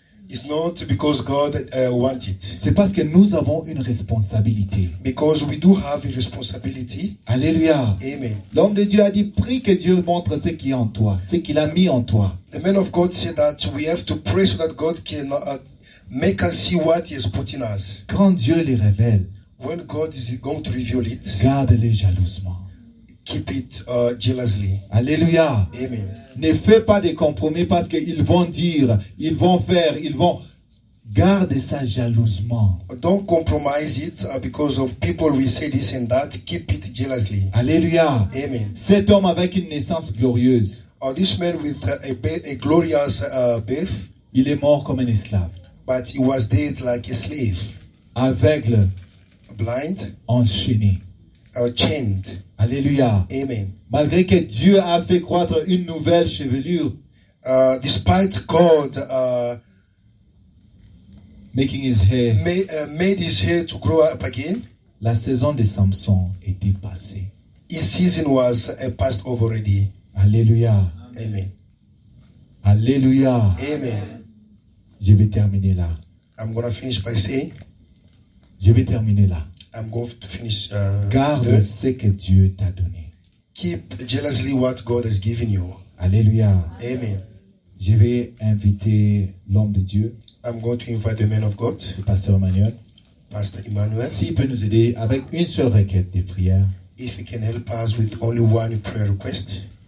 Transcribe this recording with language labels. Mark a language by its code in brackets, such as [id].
[en] It's not because God wants it. [fr] C'est parce que nous avons une responsabilité. [en] Because we do have a responsibility. [fr] Alléluia. Amen. L'homme de Dieu a dit, prie que Dieu montre ce qui est en toi, ce qu'il a mis en toi. [en] The man of God said that we have to pray so that God can make us see what He has put in us. [fr] Quand Dieu les révèle, [en] When God is going to reveal it, [fr] garde-les jalousement. [en] keep it jealously. [fr] Alléluia. Amen. Ne fais pas de compromis parce qu'ils vont dire, ils vont faire, ils vont... Garde ça jalousement. [en] Don't compromise it because of people will say this and that. Keep it jealously. [fr] Alléluia. Amen. Cet homme avec une naissance glorieuse, [en] This man with a glorious birth, [fr] il est mort comme un esclave. [en] but he was dead like a slave, [fr] Aveugle, [en] blind, [fr] enchaîné. [en] chained. [fr] Alléluia. Amen. Malgré que Dieu a fait croître une nouvelle chevelure, [en] Despite God making his hair, made his hair to grow up again, [fr] la saison de Samson était passée. [en] his season was passed over already. [fr] Alléluia. Amen. Alléluia. Amen. Je vais terminer là. [en] I'm going to finish by saying, [fr] Je vais terminer là. [en] I'm going to finish. [fr] Garde [en] there. [fr] ce que Dieu t'a donné. [en] Keep jealously what God has given you. [fr] Alléluia. Amen. Je vais inviter l'homme de Dieu, [en] I'm going to invite the man of God, [fr] le pasteur Emmanuel, [en] Pastor Emmanuel, [fr] s'il peut nous aider avec une seule requête de prière. [en] if he can help us with only one prayer request.